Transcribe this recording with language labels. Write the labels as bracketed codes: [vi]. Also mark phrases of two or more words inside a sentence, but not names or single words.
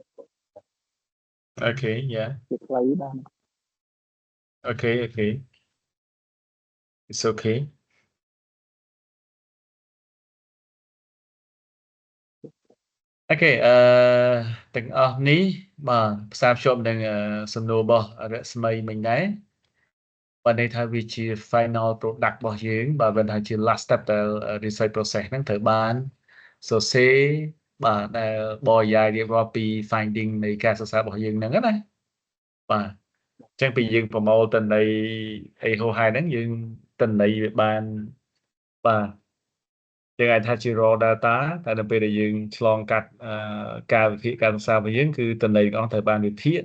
[en] Okay, yeah. [vi] việc lấy bàn [en] Okay, okay. It's okay. [km] Okay, ទាំងអស់នេះបាទផ្សារភ្ជាប់នឹងសំណួររបស់រស្មីមិញដែរបើន័យថាវាជា [en] final product [km] របស់យើងបើមិនថាជា [en] last step [km] ដែល [en] research process [km] ហ្នឹងត្រូវបានសរសេរបាទដែលបរិយាយរៀបរាប់ពី finding នៃការសិក្សារបស់យើងហ្នឹងណាបាទអញ្ចឹងពី យើងប្រមូលតន័យអីហោហែហ្នឹងយើងតន័យវាបានបាទយើងអាចថាជា [en] raw data [km] តែនៅពេលដែលយើងឆ្លងកាត់ការវិភាគការសិក្សារបស់យើងគឺតន័យទាំងអស់ត្រូវបានវិភាគ